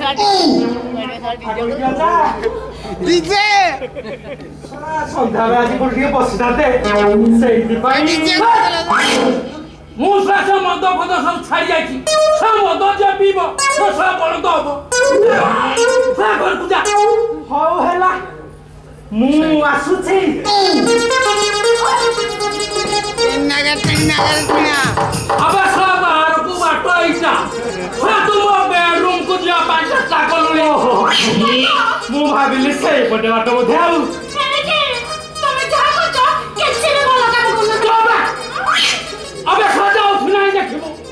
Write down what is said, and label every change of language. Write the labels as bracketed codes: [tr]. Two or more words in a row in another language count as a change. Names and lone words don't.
[or] डीजे ସନ୍ଧ୍ୟାବେଳେ ଆଜି କୋଉଠି ଟିକେ ବସିଥାନ୍ତେ ସେଇଥିପାଇଁ ମୁଁ ସେ ମଦ ଫଦ ସବୁ ଛାଡ଼ି ଯାଇଛି ସେ ମଦ ଯେ ପିଇବ ସେ ବଳଦ ହବ ସେ ଘରକୁ ଯା ହଉ ହେଲା ମୁଁ ଆସୁଛି [hi] अबे साला [or] बाहरକୁ ବାଟ ହେଇଚା ସେ ତୁମ ବେଡରୁମକୁ ଯିବା ପାଇଁ ଚେଷ୍ଟା କଲୁଣି ମୁଁ ଭାବିଲି ସେଇପଟେ ବାଟ ବୋଧେ ଆଉ [hi] अबे साला उठ नहीं देखिबो